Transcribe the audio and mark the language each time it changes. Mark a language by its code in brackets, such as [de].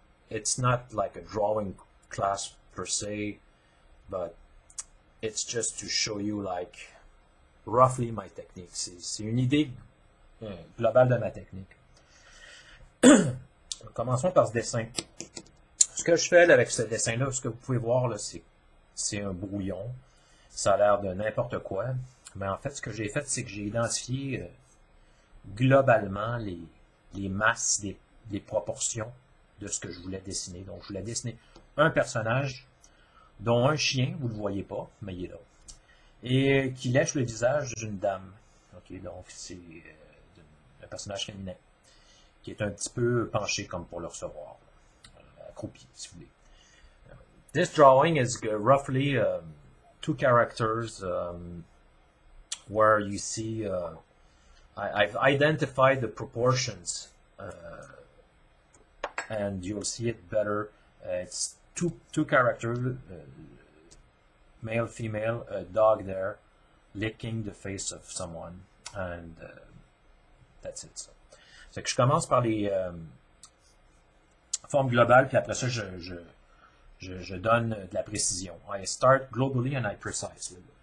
[en] It's not like a drawing class per se, but it's just to show you like roughly my technique. [fr] C'est une idée globale de ma technique. Commençons par ce dessin. Ce que je fais là, avec ce dessin-là, ce que vous pouvez voir là, c'est un brouillon. Ça a l'air de n'importe quoi. Mais en fait, ce que j'ai fait, c'est que j'ai identifié globalement les masses, les proportions de ce que je voulais dessiner. Donc, je voulais dessiner un personnage, dont un chien, vous ne le voyez pas, mais il est là, et qui lèche le visage d'une dame. Ok, donc c'est un personnage féminin, qui est un petit peu penché comme pour le recevoir, accroupi, si vous voulez. [en] This drawing is roughly 2 characters where you see I've identified the proportions and you'll see it better. It's two characters, male, female, a dog there licking the face of someone, and that's it. So. [fr] C'est que je commence par les formes globales, puis après ça je donne de la précision. [en] I start globally and I precise.